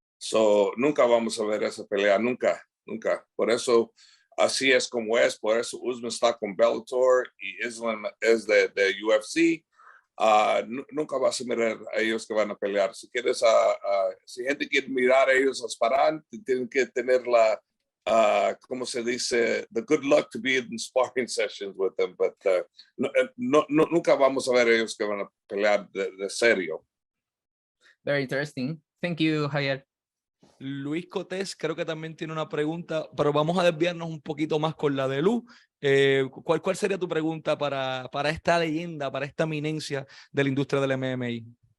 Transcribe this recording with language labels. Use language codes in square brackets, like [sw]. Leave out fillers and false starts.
[es] So, nunca vamos a ver esa pelea, nunca. Por eso así es como es. Por eso Usman está con Bellator y Islam es de UFC. Nunca vas a mirar a ellos que van a pelear. Si quieres, si gente quiere mirar a ellos disparar, tienen que tener ¿cómo se dice? [en] The good luck to be in sparring sessions with them. [es] But nunca vamos a ver a ellos que van a pelear de serio. [en] Very interesting. Thank you, Javier. [es] Luis Cotés creo que también tiene una pregunta, pero vamos a desviarnos un poquito más con la de Lu. ¿Cuál sería tu pregunta para esta leyenda, para esta eminencia de la industria del MMA?